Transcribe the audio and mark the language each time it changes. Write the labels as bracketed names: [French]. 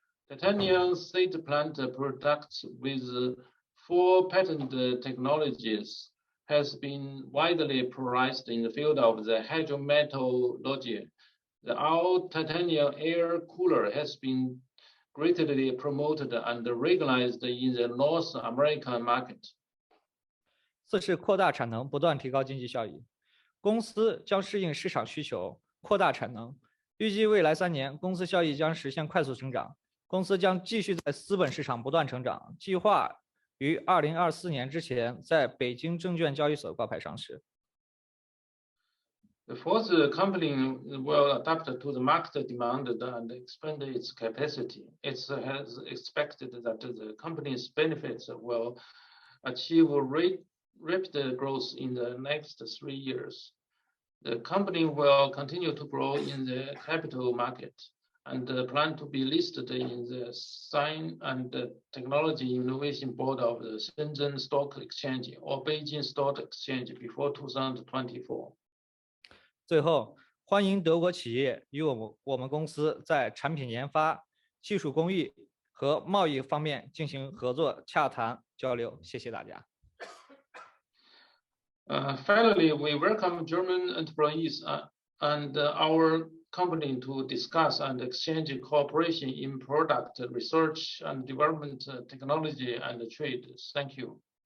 [English] Titanium seed plant products with 4 patented technologies has been widely prized in the field of the hydrometallurgy. Our titanium air cooler has been greatly promoted and recognized in the North American market. [Chinese] 四是扩大产能，不断提高经济效益。公司将适应市场需求，扩大产能。预计未来3年，公司效益将实现快速增长。公司将继续在资本市场不断成长，计划于2024年之前在北京证券交易所挂牌上市。 [English] The fourth company will adapt to the market demand and expand its capacity. It has expected that the company's benefits will achieve rapid growth in the next 3 years. The company will continue to grow in the capital market and plan to be listed in the Science and Technology Innovation Board of the Shenzhen Stock Exchange or Beijing Stock Exchange before 2024. [Chinese] 最后，欢迎德国企业与我们公司在产品研发、技术工艺和贸易方面进行合作洽谈交流。谢谢大家。 [English] Finally, we welcome German employees and our company to discuss and exchange cooperation in product research and development, technology and trade. Thank you.